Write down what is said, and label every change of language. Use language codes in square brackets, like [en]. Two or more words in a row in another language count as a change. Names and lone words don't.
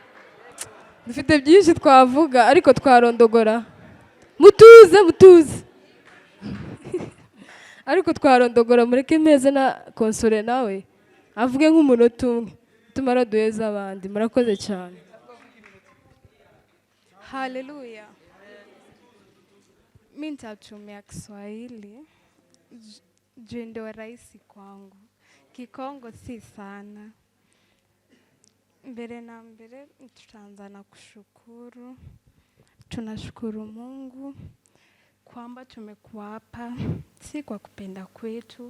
[rw] Dufite byinshi twavuga ariko twarondogora mutuze ariko twarondogora mureke meze na konsole nawe avuge nk'umunota umwe tumara duheza abandi. Murakoze cyane. Haleluya. [sw] Mimi nitatumia Kiswahili juu ndio rahisi kwangu. Kikongo si sana. Mbele na mbele tutaanza na kushukuru. Tunashukuru Mungu kwamba tumekuwa hapa si kwa kupenda kwetu.